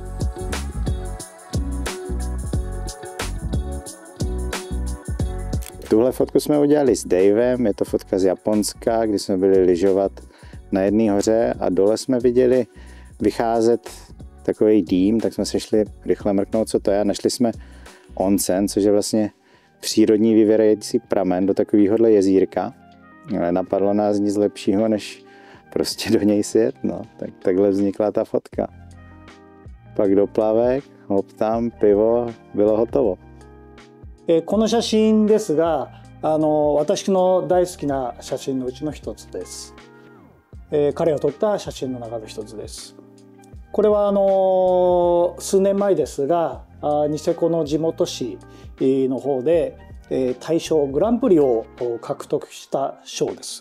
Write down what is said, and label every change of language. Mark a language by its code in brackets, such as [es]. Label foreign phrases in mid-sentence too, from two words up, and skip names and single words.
[cs] Tuhle fotku jsme udělali s Davem, je to fotka z Japonska, kdy jsme byli lyžovat na jedné hoře a dole jsme viděli vycházet takový dým, tak jsme se šli rychle mrknout, co to je, a našli jsme onsen, což je vlastně přírodní vyvěrající pramen do takovéhohle jezírka. Ale napadlo nás nic lepšího, než prostě do něj sjet, no. Takhle vznikla ta fotka. Pak doplavek, hop tam, pivo, bylo hotovo. [ja] この写真ですが、私の大好きな写真のうちの一つです。彼が撮った写真の中の一つです。これは数年前ですが、ニセコの地元紙の方で大賞グランプリを獲得した賞です。